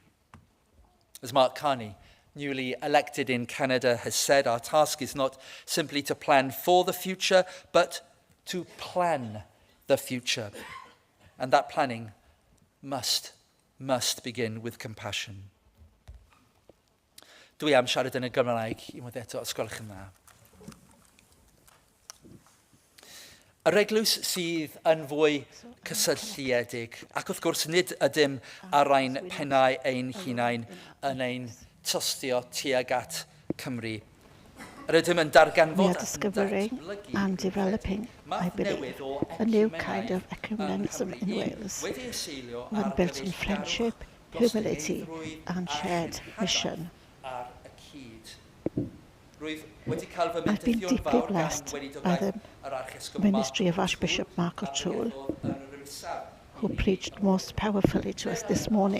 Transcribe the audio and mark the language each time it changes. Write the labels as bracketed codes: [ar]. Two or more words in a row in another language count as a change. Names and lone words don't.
[en] As Mark Carney, newly elected in Canada, has said, our task is not simply to plan for the future, but to plan the future. And that planning must begin with compassion. [cy] Dwi am siarad yn y Gymraeg, unwaith eto, os gwelwch yn dda. Yr eglwys sydd yn fwy cysylltiedig, ac wrth gwrs nid ydym ar ein pennau ein hunain yn ein tostio tuag at Cymru. Yr ydym yn [en] We are [cy] darganfod [en] discovering and developing, I believe, a new kind of ecumenism in Wales, one built on friendship, humility and shared mission. I've been deeply blessed by the ministry of Archbishop Mark O'Toole, who preached most powerfully to us this morning.